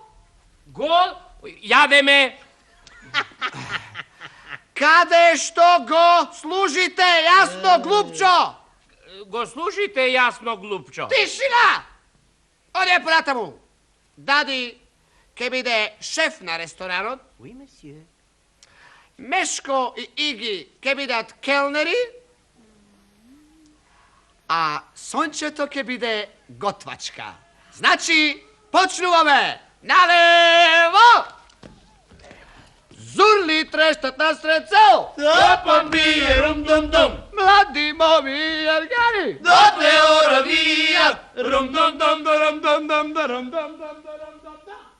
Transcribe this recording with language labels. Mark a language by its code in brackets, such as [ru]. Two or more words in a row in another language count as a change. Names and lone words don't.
[mk] Јадеме! Каде што го служите, јасно, глупчо? Го слушите, јасно, глупчо. Тишина! Оде понатаму. Дади ќе биде шеф на ресторанот. [fr] Oui, monsieur. [mk] Мешко и Иги ќе бидат келнери. А Сончето ќе биде готвачка. Значи, почнуваме. Налево! Зурли трещат на срецел! Топам бие, рум-дум-дум! Млади моми и аргари! Дотле оравија! Рум-дум-дум-дум-дум-дум-дум-дум-дум-дум-дум-дум.